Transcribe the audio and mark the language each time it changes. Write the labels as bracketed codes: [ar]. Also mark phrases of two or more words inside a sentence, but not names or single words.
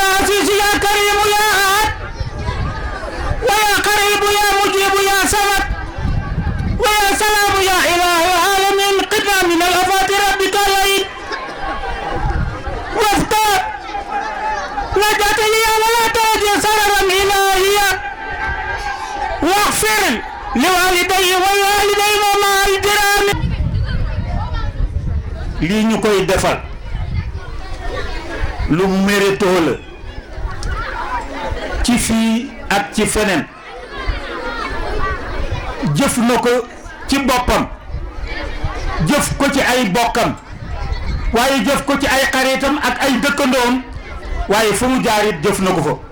[ar] عزيز يا كريم يا أحد ويا قريب يا مجيب يا صمد ويا سلام يا إله العالمين قنا من الآفات ربك العين وافتح نجات لي ولا تجد سررا إلهيا واغفر لوالدي والوالدين مع الجيران [wo] lii ñu koy defal lu méritoo la ci fii ak ci feneen jëf na ko ci boppam jëf ko ci ay bokkam waaye jëf ko ci ay xaritam ak ay dëkkandoom waaye fu mu jaar it jëf na ko fa